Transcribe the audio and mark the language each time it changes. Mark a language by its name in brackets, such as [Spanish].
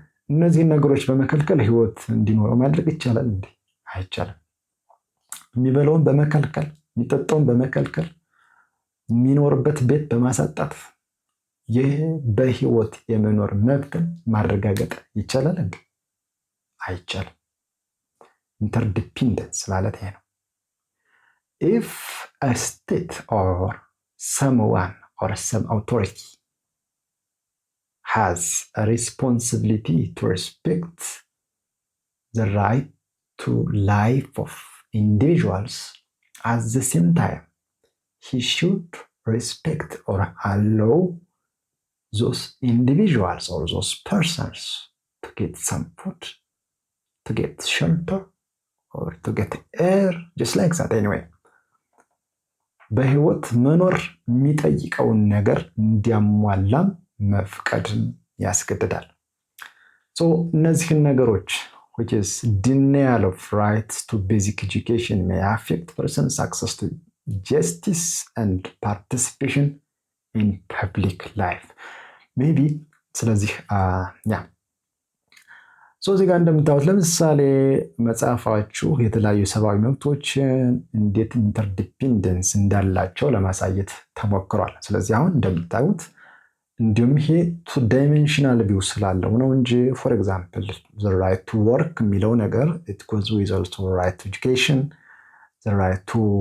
[Amharic] እነዚህን ነገሮች በመከልከል ህይወት እንዲኖረው ማድረግ ይቻላል እንዴ? አይቻልም። የሚበላውን በመከልከል፣ የሚጠጣውን በመከልከል፣ የሚኖርበት ቤት በማሳጣት ይህ በህይወት የመኖር መብትን ማረጋገጥ ይቻላል እንዴ? አይቻልም። ኢንተርዲፔንደንስ ማለት ይሄ ነው። [English] if a state or someone or some authority has a responsibility to respect the right to life of individuals, at the same time he should respect or allow those individuals or those persons to get some food, to get shelter, or to get air, just like that. Anyway, [Amharic] በህይወት መኖር የሚጠይቀውን ነገር እንዲያሟላም መፍቀድን ያስገድዳል። እነዚህን ነገሮች [English] which is denial of rights to basic education may affect person's access to justice and participation in public life. maybe ስለዚህ [Amharic] እዚህ ጋር እንደምታዩት ለምሳሌ መጽሐፋችሁ የተለያዩ ሰብአዊ መብቶችን እንዴት ኢንተርዲፔንደንስ እንዳላቸው ለማሳየት ተሞክሯል። ስለዚህ አሁን እንደምታዩት እንዲሁም ይሄ [English] ቱ ዳይሜንሽናል ቪው [Amharic] ስላለው ነው እንጂ [English] ፎር ኤግዛምፕል ራይት ቱ ወርክ [Amharic] የሚለው ነገር [English] ኢት ጎዝ ዊዝ ኦልሶ ራይት ቱ [Amharic] ኤጁኬሽን ራይት ቱ